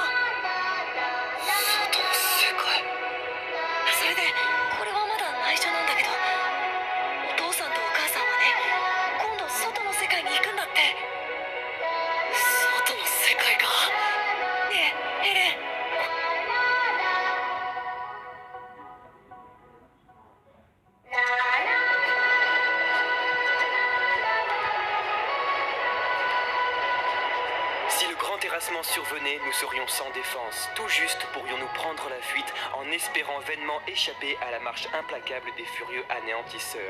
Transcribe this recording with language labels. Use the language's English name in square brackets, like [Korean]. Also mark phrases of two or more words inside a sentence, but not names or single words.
[Japanese] 外の世界。それでこれはまだ内緒なんだけど、お父さんとお母さんはね、今度外の世界に行くんだって。外の世界か。ねえヘレン、 [French] Si le grand terrassement survenait, nous serions sans défense. Tout juste pourrions-nous prendre la fuite en espérant vainement échapper à la marche implacable des furieux anéantisseurs.